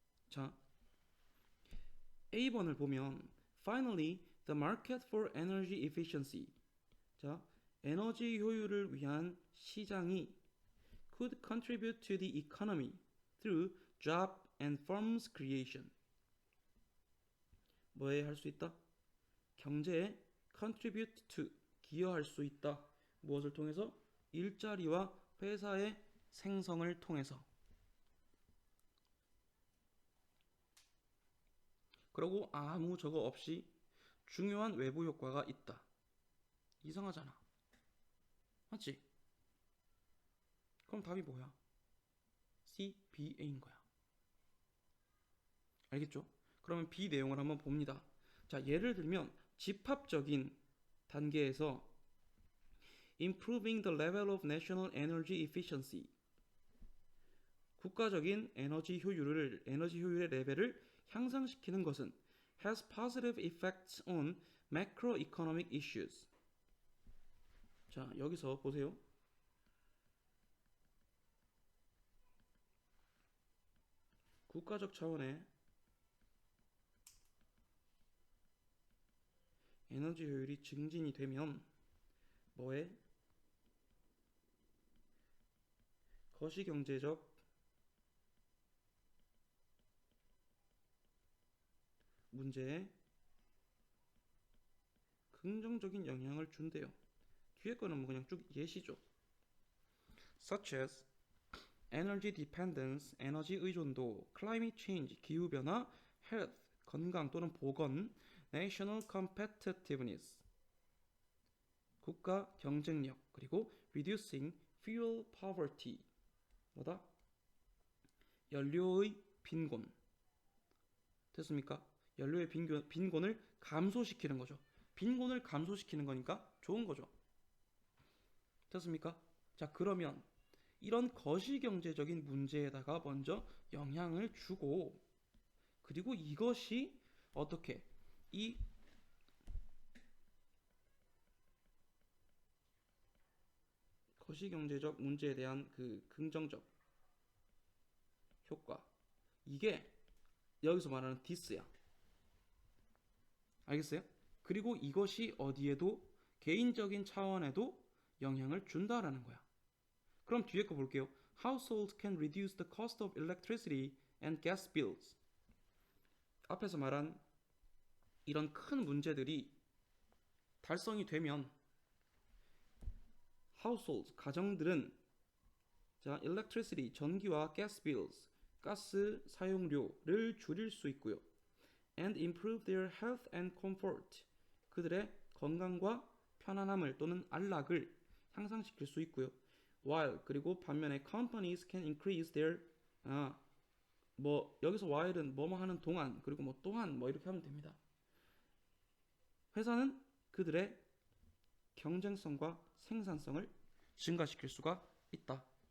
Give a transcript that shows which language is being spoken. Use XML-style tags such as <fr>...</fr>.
<ko>자, A번을 보면</ko> <en>Finally, the market for energy efficiency.</en> <ko>자, 에너지 효율을 위한 시장이</ko> <en>could contribute to the economy through job and firms creation.</en> <ko>뭐에 할 수 있다? 경제에 contribute to 기여할 수 있다. 무엇을 통해서? 일자리와 회사의 생성을 통해서. 그리고 아무 저거 없이 중요한 외부 효과가 있다. 이상하잖아. 맞지? 그럼 답이 뭐야? C, B, A인 거야. 알겠죠? 그러면 B 내용을 한번 봅니다. 자, 예를 들면 집합적인 단계에서</ko> <en>improving the level of national energy efficiency</en> <ko>국가적인 에너지 효율의 레벨을 향상시키는 것은</ko> <en>has positive effects on macroeconomic issues.</en> <ko>자, 여기서 보세요. 국가적 차원의 에너지 효율이 증진이 되면 뭐에? 거시경제적 문제에 긍정적인 영향을 준대요. 뒤에 거는 뭐 그냥 쭉 예시죠.</ko> <en>Such as energy dependence,</en> <ko>에너지 의존도,</ko> <en>climate change,</en> <ko>기후변화,</ko> <en>health,</en> <ko>건강 또는 보건,</ko> <en>national competitiveness,</en> <ko>국가 경쟁력, 그리고</ko> <en>reducing fuel poverty,</en> <ko>뭐다? 연료의 빈곤. 됐습니까? 연료의 빈곤을 감소시키는 거죠. 빈곤을 감소시키는 거니까 좋은 거죠. 됐습니까? 자, 그러면 이런 거시경제적인 문제에다가 먼저 영향을 주고, 그리고 이것이 어떻게 이 거시경제적 문제에 대한 그 긍정적 효과, 이게 여기서 말하는 디스야. 알겠어요? 그리고 이것이 어디에도 개인적인 차원에도 영향을 준다라는 거야. 그럼 뒤에 거 볼게요.</ko> <en>Households can reduce the cost of electricity and gas bills.</en> <ko>앞에서 말한 이런 큰 문제들이 달성이 되면 households, 가정들은 자, electricity, 전기와 gas bills, 가스 사용료를 줄일 수 있고요.</ko> <en>and improve their health and comfort.</en> <ko>그들의 건강과 편안함을 또는 안락을 향상시킬 수 있고요. while, 그리고 반면에</ko> <en>companies can increase their</en> <ko>뭐 여기서 while은 뭐뭐 하는 동안, 그리고 뭐 또한 뭐 이렇게 하면 됩니다. 회사는 그들의 경쟁성과 생산성을 증가시킬 수가 있다.</ko>